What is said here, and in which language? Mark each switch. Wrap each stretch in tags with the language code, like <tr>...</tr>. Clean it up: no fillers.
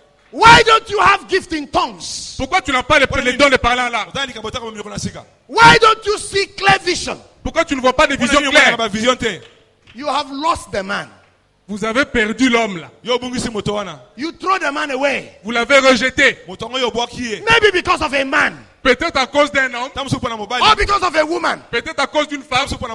<en>Why don't you have gift in tongues?</en> <fr>Pourquoi tu n'as pas les dons de parler en langue?</fr> <en>Why don't you see clear vision?</en> <fr>Pourquoi tu ne vois pas de vision claire?</fr> <en>You have lost the man.</en> <fr>Vous avez perdu l'homme là.</fr> <en>You throw the man away.</en> <fr>Vous l'avez rejeté.</fr> <en>Maybe because of a man.</en> <fr>Peut-être à cause d'un homme.</fr> <en>Or because of a woman.</en> <fr>Peut-être à cause d'une femme.</fr>